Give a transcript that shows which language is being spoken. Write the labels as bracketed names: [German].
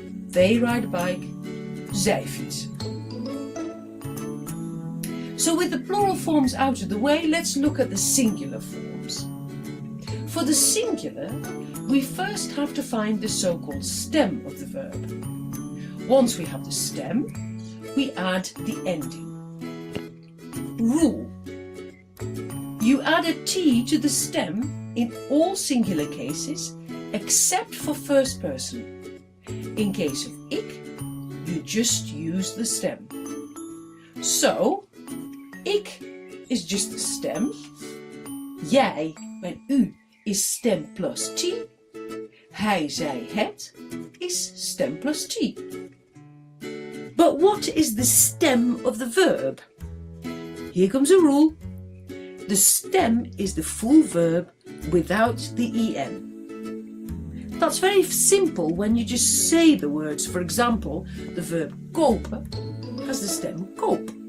[English] They ride a bike, [Dutch] zij fietsen. [English] So with the plural forms out of the way, let's look at the singular forms. For the singular, we first have to find the so-called stem of the verb. Once we have the stem, we add the ending. Rule. You add a T to the stem in all singular cases, except for first person. In case of ik, you just use the stem. So, ik is just the stem. Jij en u is stem plus T. Hij, zij, het is stem plus T. But what is the stem of the verb? Here comes a rule. The stem is the full verb without the en. That's very simple when you just say the words. For example, the verb kopen has the stem koop.